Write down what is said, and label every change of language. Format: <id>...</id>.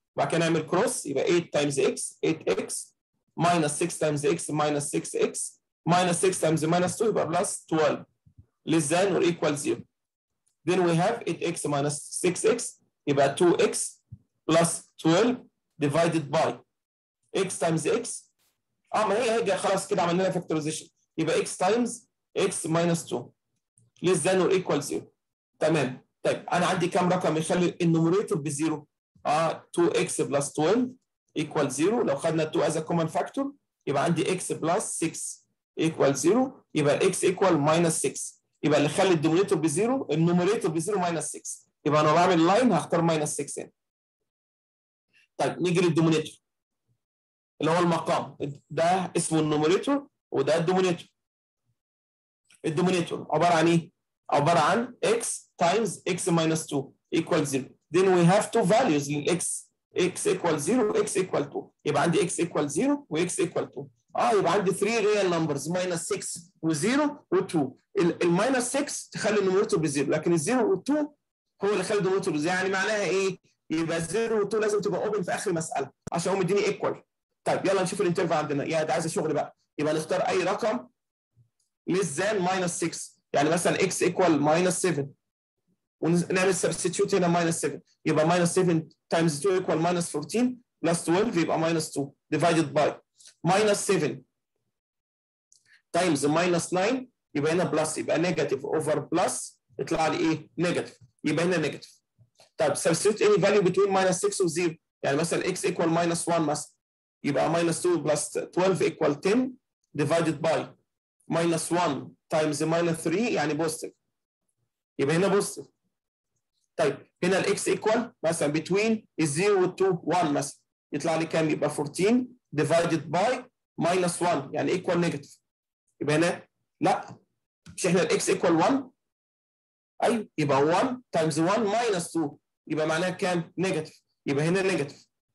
<ar>بعد كده نعمل</ar> <en>cross يبقى 8 times x 8x minus 6 times x minus 6x minus 6 times minus 2 يبقى plus 12 less than or equal 0. Then we have 8x minus 6x</en> <ar>يبقى</ar> <en>2x plus 12 divided by x times x.</en> <ar>ما هي خلاص كده عملنا لها فاكتورايزيشن، يبقى</ar> <en>x times x minus 2 less than or equal 0.</en> <ar>تمام. طيب انا عندي كام رقم يخلي النوميريتور بزيرو؟</ar> <en>2x plus 12 equal 0.</en> <ar>لو خدنا</ar> <en>2 as a common factor</en> <ar>يبقى عندي</ar> <en>x plus 6 equal 0، يبقى x equal minus 6.</en> <ar>يبقى اللي خلي الدومينيتور بزيرو النوميريتور بزيرو minus 6، يبقى انا بعمل لاين هختار minus 6 هنا. طيب نيجي للدومينيتور اللي هو المقام، ده اسمه النوميريتور وده الدومينيتور.</ar> <en>الدومينيتور عباره عن ايه؟ عباره عن x times x minus 2 equal 0. Then we have two values</en> <ar>للx،</ar> <en>x equal 0 و x equal 2. يبقى عندي x equal 0 و x equal 2.</en> <ar>يبقى عندي</ar> <en>3 real numbers minus 6 و0 و2.</en> <ar>الماينس 6 تخلي النوميريتور بزيرو، لكن الزيرو و2 هو اللي خلي الدومينيتور بزيرو. يعني معناها ايه؟ يبقى 0 و2 لازم تبقى اوبن في اخر المساله عشان هو مديني ايكوال. طيب يلا نشوف الانترفال عندنا، يا ده عايز شغل بقى. يبقى نختار اي رقم</ar> <en>less than minus 6،</en> <ar>يعني مثلا x equal minus 7 ونعمل substitute هنا minus 7، يبقى</ar> <en>minus 7 times 2 equal minus 14 plus 12 يبقى minus 2 divided by minus 7 times minus 9</en> <ar>يبقى هنا بلس، يبقى نيجاتيف اوفر بلس يطلع لي ايه؟ نيجاتيف، يبقى هنا نيجاتيف.</ar> <en>طيب substitute any value between minus 6 و 0،</en> <ar>يعني مثلا</ar> <en>x equal minus 1 مثلا يبقى minus 2 plus 12 equal 10 divided by minus 1 times minus 3 يعني positive, يبقى هنا بوزيتيف.</en> <ar>طيب هنا الاكس ايكوال مثلا</ar> <en>between 0 و 2</en> <ar>1 مثلا يطلع لي كام؟ يبقى</ar> <en>14 divided by minus 1</en> <ar>يعني ايكوال نيجاتيف. يبقى هنا لا، مش احنا الاكس ايكوال 1؟ ايوه، يبقى 1 times 1 minus 2 يبقى معناها كام؟ نيجاتيف، يبقى هنا نيجاتيف.</ar>